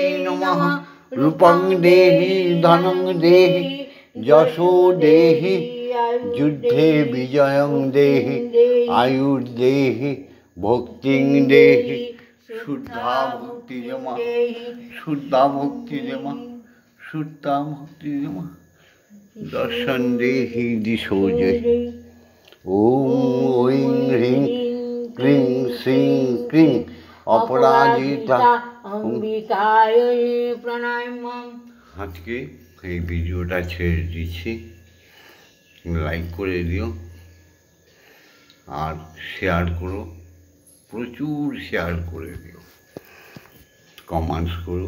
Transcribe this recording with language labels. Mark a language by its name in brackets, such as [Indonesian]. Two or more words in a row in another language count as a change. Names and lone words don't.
[Sanskrit] नमः रूपं देहि धनं देहि यशो देहि युद्धे विजयं देहि आयुर्देहि भक्तिं देहि शुद्धा भक्ति जमा शुद्धा भक्ति जमा शुद्धा भक्ति जमा दर्शन देहि दिशो जय ओम ओं ह्रीं क्लीं श्रीं क्लीं अपराजिता অম্বিকায় প্রণামঃ। [Bangla] আজকে এই ভিডিওটা ছেড়ে দিচ্ছি, লাইক করে দিও আর শেয়ার করো, প্রচুর শেয়ার করে দিও, কমেন্টস করো।